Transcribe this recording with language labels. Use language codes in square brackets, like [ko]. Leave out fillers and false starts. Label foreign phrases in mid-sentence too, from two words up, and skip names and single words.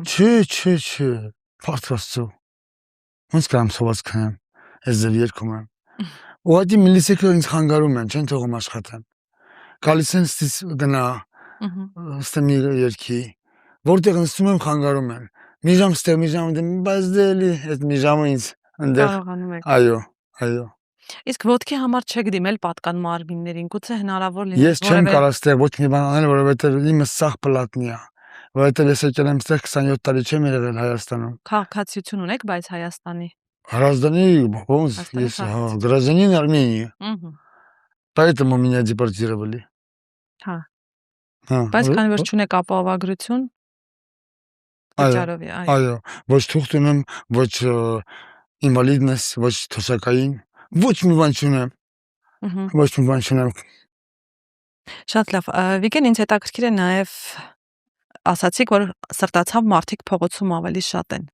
[hy] Չէ, փառք Աստծո, ոնց կարամ սոված քնեմ, ես ձեր երգում եմ։ Ուղղակի միլիսեկը ինձ խանգարում են, չեն թողում աշխատեմ։ Գալիս են ստից գնա, ստե մի երգի, որտեղ նստում եմ խանգարում են։ Մի ժամ ստեղ, մի ժամ դեմ, բայց դե էլի այդ մի ժամը ինձ ընդեղ։ Կարողանում եք։ Այո։ Իսկ ոտքի համար չեք դիմել պատկան մարմիններին, գուցե հնարավոր լինի։ Ես չեմ կարող ստեղ ոչ մի բան անել, որովհետև իմը սաղ պլատնի է։ Որովհետև ես եկել եմ ստեղ 27 տարի չեմ եղել Հայաստանում։ Քաղաքացիություն ունեք, բայց Հայաստանի։ [ru] Граждане, есть, гражданин Армении. Поэтому меня депортировали. [hy] Հա։ Բայց քանի որ չունեք ապահովագրություն, վճարով է, այո, ոչ թուղթ ունեմ, ոչ ինվալիդնես, ոչ թոշակային, ոչ մի բան չունեմ։ Շատ լավ, Վիգեն, ինձ հետաքրքիր է նաև ասացիք, որ սրտացավ մարդիկ փողոցում ավելի շատ են։